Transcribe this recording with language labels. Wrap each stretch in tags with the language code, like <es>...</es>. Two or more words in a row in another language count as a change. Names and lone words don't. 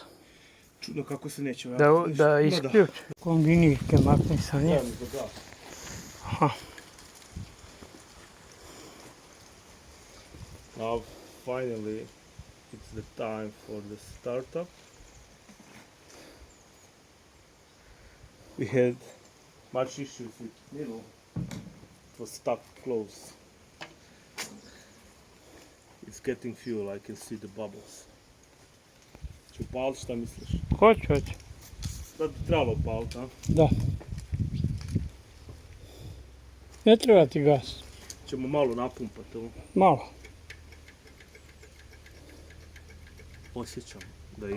<hr>Čudno kako se neće vratiti. Da isključi. Kombinirke makni sa nje. Aha.</hr> <en>Now finally it's the time for the startup. We had much issues with needle. It was stuck close. It's getting fuel, I can see the bubbles.</en> <hr>Ću upalit, šta misliš? Hoću. Da bi trebalo upalit, a? Da. Ne treba ti gas. Ćemo malo napumpat ovo. Malo. Osjećam da ima.</hr>